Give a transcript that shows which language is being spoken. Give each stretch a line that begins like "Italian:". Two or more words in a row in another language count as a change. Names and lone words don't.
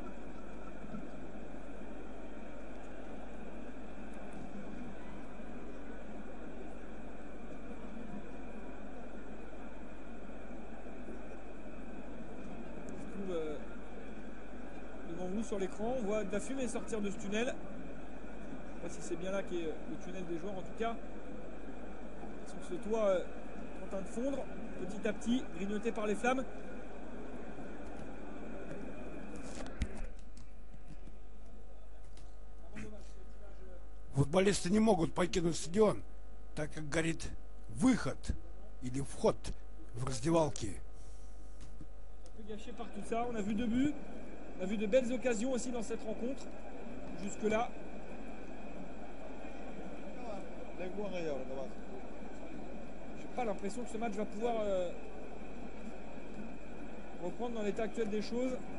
French: Devant vous sur l'écran, on voit de la fumée sortir de ce tunnel. Je ne sais pas si c'est bien là qu'est le tunnel des joueurs, en tout cas. Ce toit est en train de fondre petit à petit, grignoté par les flammes.
Russian: Футболисты не могут покинуть стадион, так как горит выход или вход в раздевалки.
French: Un peu gâché par tout ça, on a vu 2 buts, on a vu de belles occasions aussi dans cette rencontre, jusque-là. J'ai pas l'impression que ce match va pouvoir reprendre dans l'état actuel des choses.